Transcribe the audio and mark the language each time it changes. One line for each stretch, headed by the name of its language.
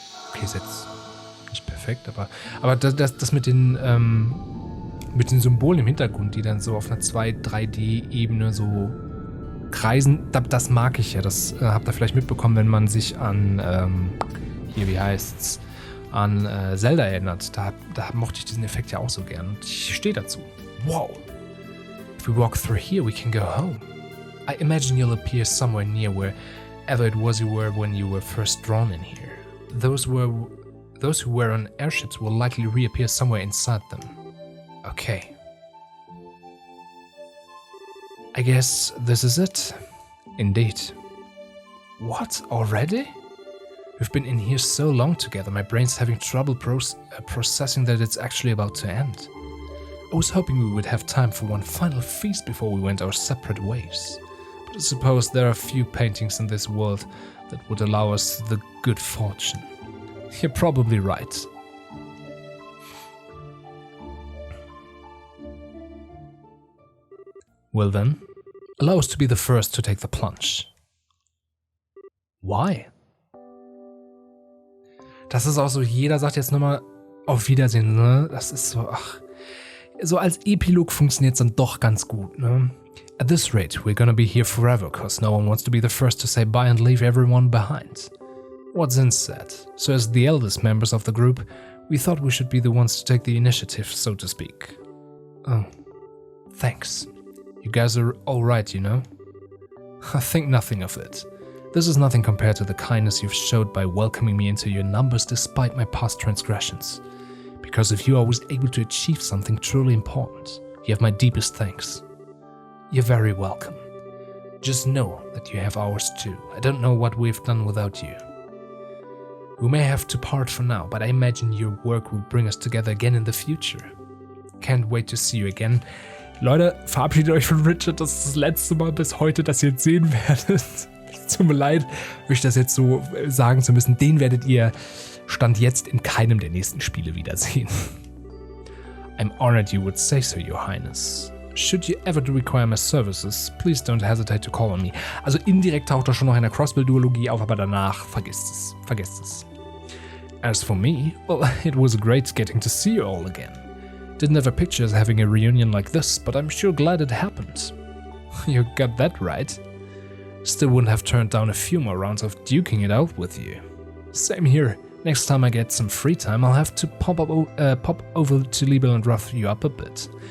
German: Okay, ist jetzt nicht perfekt, aber das mit den Symbolen im Hintergrund, die dann so auf einer 2-3D-Ebene so kreisen, das mag ich ja. Das habt ihr vielleicht mitbekommen, wenn man sich an, an Zelda erinnert. Da mochte ich diesen Effekt ja auch so gern. Und ich stehe dazu. Wow.
English: If we walk through here, we can go home. I imagine you'll appear somewhere near wherever it was you were when you were first drawn in here. Those who were on airships will likely reappear somewhere inside them. Okay. I guess this is it. Indeed. What? Already? We've been in here so long together, my brain's having trouble processing that it's actually about to end. I was hoping we would have time for one final feast before we went our separate ways. But I suppose there are few paintings in this world that would allow us the good fortune. You're probably right. Well then, allow us to be the first to take the plunge. Why?
German: Das ist auch so, jeder sagt jetzt nochmal auf Wiedersehen, ne? Das ist so, ach. So als Epilog funktioniert es dann doch ganz gut, ne?
English: At this rate, we're gonna be here forever, cause no one wants to be the first to say bye and leave everyone behind. What's in said? So as the eldest members of the group, we thought we should be the ones to take the initiative, so to speak. Oh, thanks. You guys are alright, you know? I think nothing of it. This is nothing compared to the kindness you've showed by welcoming me into your numbers despite my past transgressions. Because if you are always able to achieve something truly important, you have my deepest thanks. You're very welcome. Just know that you have ours too. I don't know what we've done without you. We may have to part for now, but I imagine your work will bring us together again in the future. Can't wait to see you again.
German: Leute, verabschiedet euch von Richard, das ist das letzte Mal bis heute, dass ihr jetzt sehen werdet. Tut mir leid, euch das jetzt so sagen zu müssen. Den werdet ihr Stand jetzt in keinem der nächsten Spiele wiedersehen.
English: I'm honored you would say so, Your Highness. Should you ever require my services, please don't hesitate to call on me.
German: Also indirekt taucht er schon noch in der Crossbill-Duologie auf, aber danach vergesst es.
English: As for me, well, it was great getting to see you all again. Didn't ever picture us having a reunion like this, but I'm sure glad it happened. You got that right. Still wouldn't have turned down a few more rounds of duking it out with you. Same here. Next time I get some free time, I'll have to pop over to Liebel and rough you up a bit.